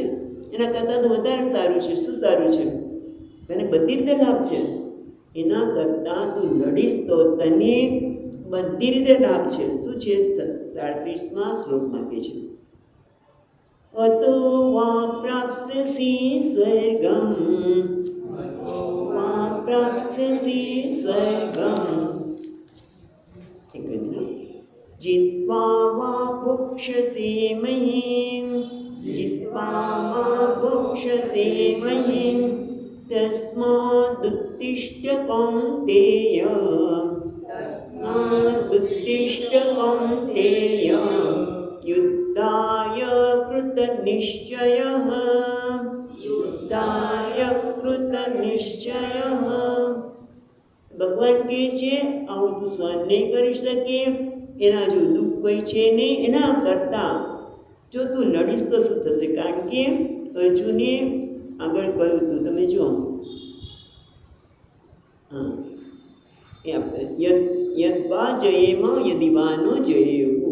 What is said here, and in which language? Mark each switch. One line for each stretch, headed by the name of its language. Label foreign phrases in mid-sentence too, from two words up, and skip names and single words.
Gujarati: એના કરતાં તો વધારે સારું છે. શું સારું છે? તને બધી રીતે લાભ છે. એના કરતાં તું લડીશ તો તને બધી રીતે લાભ છે. શું છે? 37મા શ્લોકમાં કહે છે
Sanskrit: અતો વા પ્રાપ્સ્યસી સ્વર્ગમ जित्वा वा भुक्षसे महीम् तस्मादुत्तिष्ठ कौन्तेय युद्धाय कृतनिश्चयः
Gujarati: ભગવાન કહે છે આવું તું સહન નહીં કરી શકે, એના જો દુઃખ કોઈ છે નહીં. એના કરતાં જો તું લડીશ તો શું થશે? કારણ કે અર્જુને આગળ કહ્યું હતું, તમે જો
Sanskrit: યદ્વા જયેમ યદિવાનો જયેવું.